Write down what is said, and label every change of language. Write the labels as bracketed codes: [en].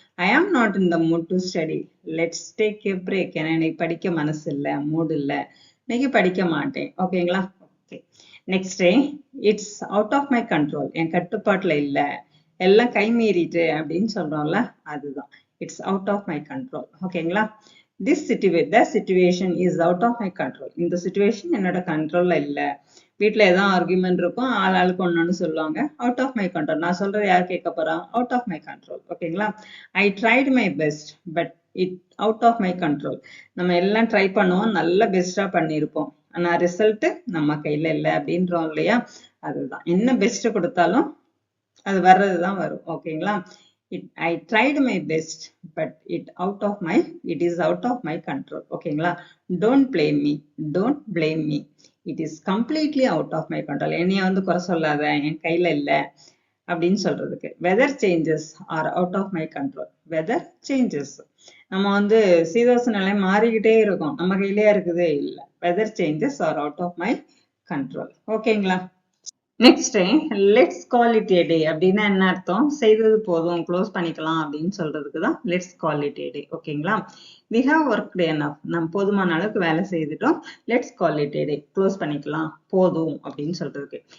[en] I am not in the mood to study. Let's take a break. [ta] ஏன்னா இன்னைக்கு படிக்க மனசு இல்லை, மூட் இல்லை, இன்னைக்கு படிக்க மாட்டேன். ஓகேங்களா? Okay. Next, [en] It's out of my control. [ta] என் கட்டுப்பாட்டுல இல்லை, எல்லாம் கை மீறிட்டு அப்படின்னு சொல்றோம்ல, அதுதான் it's out of my control. ஓகேங்களா? [en] the situation is out of my control. [ta] இந்த situation என்னோட கண்ட்ரோல்ல இல்ல. வீட்டுல ஏதாவது ஆர்குமெண்ட் இருக்கும், ஆளுக்கு ஒண்ணு சொல்லுவாங்க, [en] Out of my control. [ta] நான் சொல்றது யார் கேட்க போறா? [en] Out of my control. [ta] ஓகேங்களா? [en] I tried my best but it out of my control. [ta] நம்ம எல்லாம் ட்ரை பண்ணுவோம், நல்ல பெஸ்டா பண்ணியிருப்போம், ஆனா ரிசல்ட் நம்ம கையில இல்லை அப்படின்றோம் இல்லையா, அதுதான். என்ன பெஸ்ட் கொடுத்தாலும் அது வர்றதுதான் வரும். ஓகேங்களா? [en] I tried my best, but it is out of my control. [ta] ஓகேங்களா? [en] Don't blame me. Don't blame me. It is completely out of my control. [ta] என்னைய வந்து குறை சொல்லாத, என் கையில இல்ல அப்படின்னு சொல்றதுக்கு. [en] Weather changes are out of my control. Weather changes. [ta] நம்ம வந்து சீதோஷ நிலை மாறிக்கிட்டே இருக்கும், நம்ம கையிலேயே இருக்குதே இல்ல. [en] Weather changes are out of my control. [ta] ஓகேங்களா? [en] next let's call it a day [ta] அப்படின்னா என்ன அர்த்தம்? செய்தது போதும், க்ளோஸ் பண்ணிக்கலாம் அப்படின்னு சொல்றதுக்கு தான் [en] Let's call it a day. [ta] ஓகேங்களா? [en] we have worked enough, [ta] நம்ம போதுமான அளவுக்கு வேலை செய்துட்டோம், [en] let's call it a day, [ta] close பண்ணிக்கலாம், போதும் அப்படின்னு சொல்றதுக்கு.